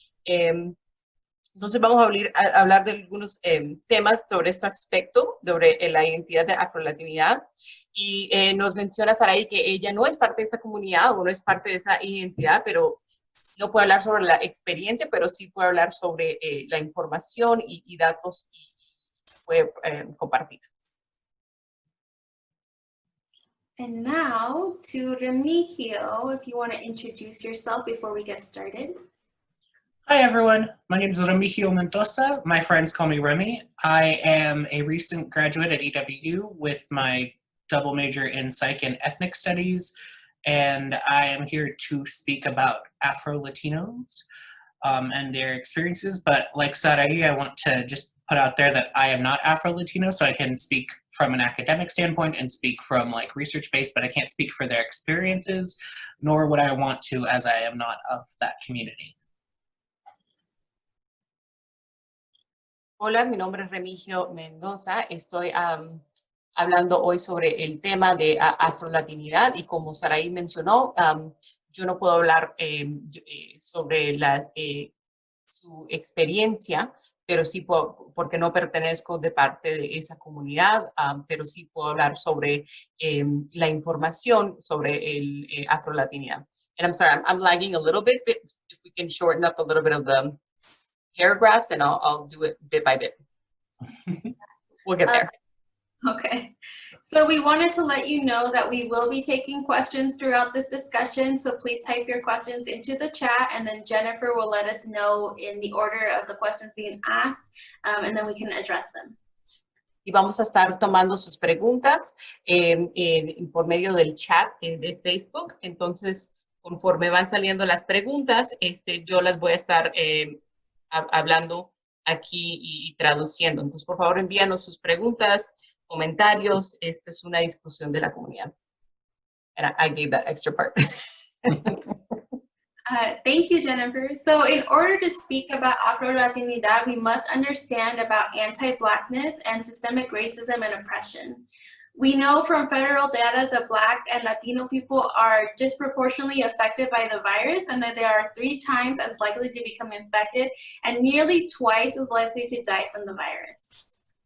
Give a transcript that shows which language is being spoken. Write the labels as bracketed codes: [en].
[es] Entonces vamos a hablar de algunos temas sobre este aspecto, sobre la identidad de Afrolatinidad. Y nos menciona Sarahi que ella no es parte de esta comunidad o no es parte de esa identidad, pero no puede hablar sobre la experiencia, pero sí puede hablar sobre la información y datos y puede compartir. [en] And now to Remijio, if you want to introduce yourself before we get started. Hi everyone, my name is Remijio Mendoza. My friends call me Remy. I am a recent graduate at EWU with my double major in Psych and Ethnic Studies, and I am here to speak about Afrolatinos and their experiences. But like Sarahi, I want to just put out there that I am not Afro-Latino, so I can speak from an academic standpoint and speak from like research-based, but I can't speak for their experiences, nor would I want to as I am not of that community. [es] Hola, mi nombre es Remijio Mendoza. Estoy hablando hoy sobre el tema de afrolatinidad y como Sarahi mencionó, yo no puedo hablar sobre su experiencia, pero sí puedo, porque no pertenezco de parte de esa comunidad, pero sí puedo hablar sobre la información sobre el afrolatinidad. [en] And I'm sorry, I'm lagging a little bit, but if we can shorten up a little bit of the paragraphs, and I'll do it bit by bit. We'll get there. Okay. So we wanted to let you know that we will be taking questions throughout this discussion. So please type your questions into the chat and then Jennifer will let us know in the order of the questions being asked and then we can address them. [es] Y vamos a estar tomando sus preguntas por medio del chat de Facebook. Entonces, conforme van saliendo las preguntas, yo las voy a estar hablando aquí y traduciendo. Entonces, por favor, envíanos sus preguntas, comentarios. Esta es una discusión de la comunidad. [en] And I gave that extra part. Thank you, Jennifer. So in order to speak about Afro-Latinidad, we must understand about anti-Blackness and systemic racism and oppression. We know from federal data that Black and Latino people are disproportionately affected by the virus and that they are 3 times as likely to become infected and nearly twice as likely to die from the virus.